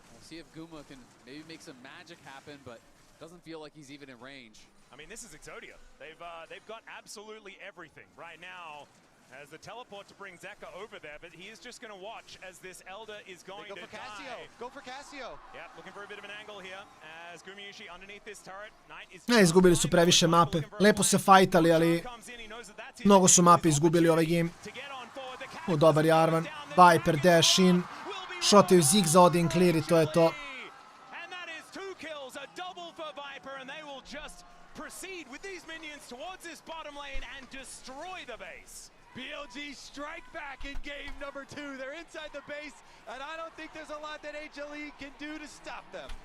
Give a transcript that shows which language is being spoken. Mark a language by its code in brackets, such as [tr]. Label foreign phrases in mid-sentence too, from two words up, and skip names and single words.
[en] We'll see if Guma can maybe make some magic happen, but doesn't feel like he's even in range. I mean, this is Exodia. They've got absolutely everything right now. As the teleport to bring Zeka over there, but he is just going to watch as this Elder is going to die. Go for Cassio. Yeah, looking for a bit of an angle here as Gumayushi underneath this turret. Knight is [sr] Izgubili su previše mape. Lepo se fajtali, ali mnogo su mape izgubili ovaj game. Dobar je Arvan. [en] Viper dash in. [sr] Shotaju Ziggs za Odin clear i to je to. [en] And that is 2 kills, a double for Viper, and they will just proceed with these minions towards this bottom lane and destroy the base. BLG strike back in game number 2. They're inside the base, and I don't think there's a lot that HLE can do to stop them.